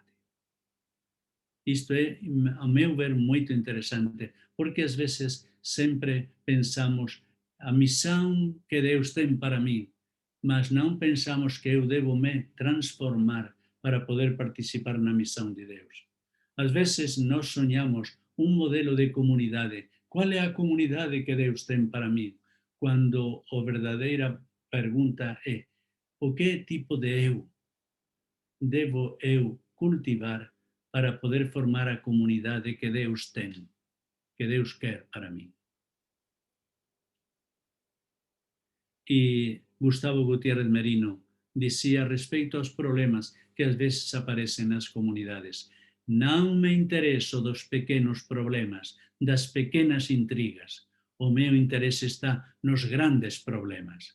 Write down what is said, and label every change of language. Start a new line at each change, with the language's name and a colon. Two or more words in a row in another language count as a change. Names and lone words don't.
Galician: Isto é, a meu ver, moito interesante, porque ás veces sempre pensamos a misión que Deus ten para mí, mas non pensamos que eu devo me transformar para poder participar na misión de Deus. Ás veces nós soñamos un modelo de comunidade. Qual é a comunidade que Deus ten para mí? Cando a verdadeira pergunta é o que tipo de eu devo eu cultivar para poder formar a comunidade que Deus ten, que Deus quer para mí. E Gustavo Gutiérrez Merino dicía respecto aos problemas que ás veces aparecen nas comunidades: non me intereso dos pequenos problemas, das pequenas intrigas, o meu interese está nos grandes problemas.